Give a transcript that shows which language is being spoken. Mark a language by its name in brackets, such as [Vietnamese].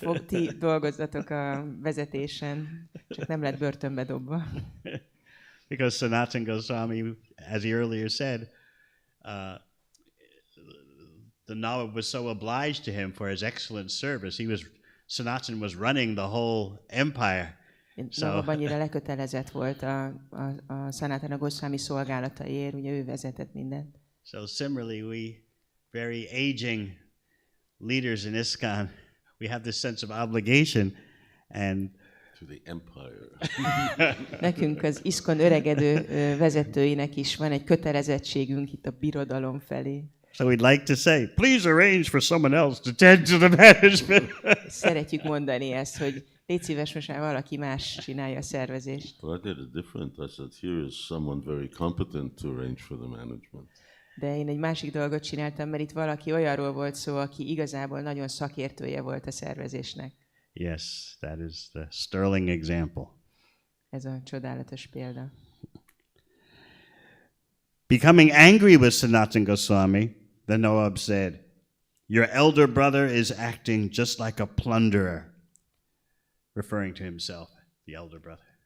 [Hungarian] Ti dolgozzatok a vezetésen, csak nem lett börtönbe dobva. [English] Because Sanatana Goswami, as he earlier said, the Nawab was so obliged to him for his excellent service. Sanatana was running the whole empire. [Hungarian] Nawab annyira lekötelezett volt a Sanatana Goswami szolgálataiért, ugye ő vezetett mindent. [English] So similarly, we very aging leaders in ISKCON, we have this sense of obligation and to the empire. [Hungarian] Nekünk az ISKCON öregedő vezetőinek is van egy kötelezettségünk itt a birodalom felé. [English] So we'd like to say, please arrange for someone else to tend to the management. [Hungarian] Szeretjük mondani ezt, hogy légy szíves, most már valaki más csinálja a szervezést. [English] Well, I did it different. I said, here is someone very competent to arrange for the management. [Hungarian] De én egy másik dolgot csináltam, mert itt valaki olyanról volt szó, aki igazából nagyon szakértője volt a szervezésnek. [English] Yes, that is the sterling example. [Hungarian] Ez a csodálatos példa. [English] Becoming angry with Sanatana Goswami, the Nawab said, your elder brother is acting just like a plunderer, referring to himself, the elder brother.